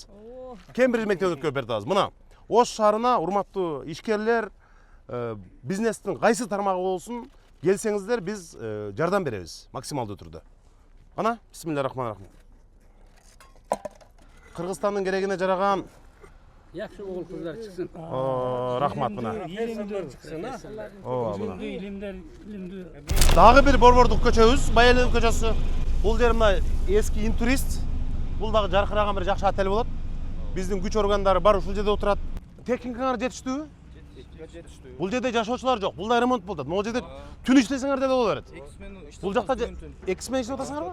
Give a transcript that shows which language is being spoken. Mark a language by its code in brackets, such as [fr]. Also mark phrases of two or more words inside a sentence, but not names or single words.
[ky] Кембридж мектебине өткөрүп берип атабыз. Мына Ош шаарына урматтуу ишкерлер, бизнестин кайсы тармагы болсун, келсеңиздер биз жардам беребиз максималдуу түрдө. Ана, бисмиллахиррахманиррахим. Кыргызстандын керегине жараган [uz] Yaxshi o'g'il qizlar chiqsin. [ky] Рахмат мына. [uz] Ilmdor chiqsin, ha. Ilmdor. [ky] Дагы бир борбордук көчөбүз, Байелин көчөсү. Бул жер мына эски интурист. Бул дагы жаркыраган бир жакшы отель болот. Биздин күч органдары бар ушул жерде отурат. Техникаңар жетиштүүбү? Жетиштүү. Бул жерде жашоочулар жок. Бул да ремонт болот. Могу жерде түн иштесеңер деле боло берет. Бул жакта эксмен иштеп атасыңарбы?